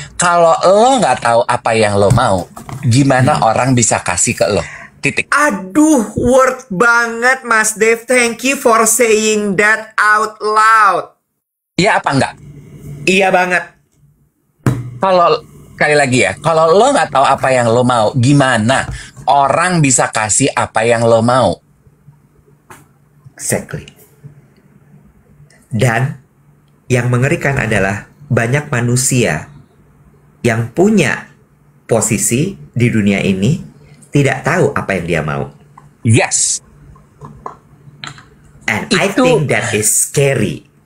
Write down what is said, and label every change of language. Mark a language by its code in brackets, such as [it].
[id] Kalau lo nggak tahu apa yang lo mau, gimana orang bisa kasih ke lo? Titik. Aduh, word banget Mas Dev. [en] Thank you for saying that out loud. [id] Iya apa enggak? Iya banget. Kalau sekali lagi ya, kalau lo nggak tahu apa yang lo mau, gimana orang bisa kasih apa yang lo mau? [en] Exactly. [id] Dan yang mengerikan adalah banyak manusia yang punya posisi di dunia ini tidak tahu apa yang dia mau. [en] Yes. And I think that is scary.